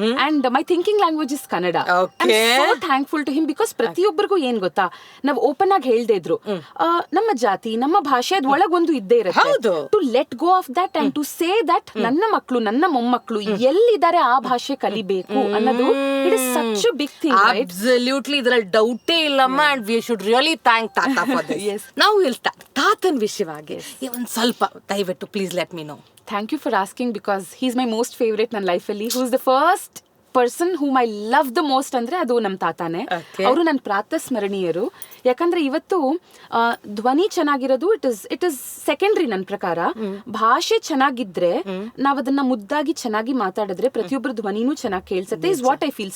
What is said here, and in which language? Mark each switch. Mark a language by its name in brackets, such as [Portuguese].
[English] And my thinking language is Kannada. So thankful to him, because [Kannada] ಪ್ರತಿಯೊಬ್ಬರಿಗೂ ಏನ್ ಗೊತ್ತಾ, ನಾವು ಓಪನ್ ಆಗಿ ಹೇಳ್ದೇ ಇದ್ರು ನಮ್ಮ ಜಾತಿ, ನಮ್ಮ ಭಾಷೆ ಅದ್ ಒಳಗೊಂದು ಇದ್ದೇ ಇರುತ್ತೆ. [English] to let go of that and to say that [Kannada] ನನ್ನ ಮಕ್ಕಳು, ನನ್ನ ಮೊಮ್ಮಕ್ಕಳು ಎಲ್ಲಿದ್ದಾರೆ ಆ ಭಾಷೆ ಕಲಿಬೇಕು ಅನ್ನೋದು, [English] it is such a big thing, right? [Kannada] Absolutely, ಇದರಲ್ಲಿ ಡೌಟೇ ಇಲ್ಲಮ್ಮ. [English] and we should really thank Tata for this. Yes. Now we'll start [Kannada] ತಾತನ ವಿಷಯವಾಗಿ ಒಂದು ಸ್ವಲ್ಪ ದಯವಿಟ್ಟು [English] please let me know. Thank you for asking, because he's my most favorite [Kannada] ನನ್ನ ಲೈಫಲ್ಲಿ. [English] who's the first person whom I love the most [Kannada] ಅಂದ್ರೆ ಅದು ನಮ್ಮ ತಾತಾನೆ. ಅವರು ನನ್ನ ಪ್ರಾತಸ್ಮರಣೀಯರು. ಯಾಕಂದ್ರೆ ಇವತ್ತು ಧ್ವನಿ ಚೆನ್ನಾಗಿರೋದು [English] it is secondary [Kannada] ನನ್ನ ಪ್ರಕಾರ. ಭಾಷೆ ಚೆನ್ನಾಗಿದ್ರೆ ನಾವ್ ಅದನ್ನ ಮುದ್ದಾಗಿ ಚೆನ್ನಾಗಿ ಮಾತಾಡಿದ್ರೆ ಪ್ರತಿಯೊಬ್ಬರ ಧ್ವನಿನೂ ಚೆನ್ನಾಗಿ ಕೇಳಿಸುತ್ತೆ. [English] Is what I feel.